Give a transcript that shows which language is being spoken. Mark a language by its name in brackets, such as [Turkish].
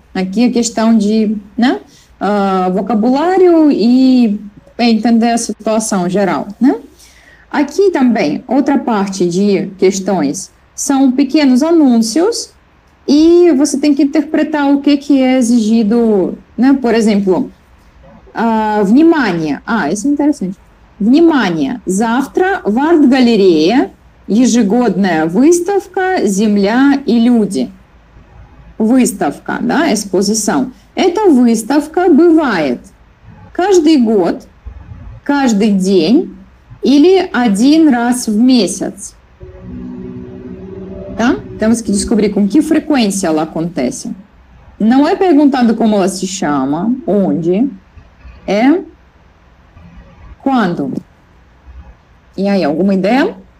[Portuguese] Aqui é questão de, né, vocabulário e entender a situação geral, né? Aqui também, outra parte de questões, são pequenos anúncios e você tem que interpretar o que é exigido, né? Por exemplo, внимание. Isso é interessante. Внимание! [Russian] Завтра в арт-галерее ежегодная выставка «Земля и люди». Выставка, да, экспозиция. Эта выставка бывает каждый год, каждый день или 1 раз в месяц. [Portuguese] Tá? Temos que descobrir com que frequência ela acontece. Não é perguntando como ela se chama, onde, é quando. E aí, alguma ideia?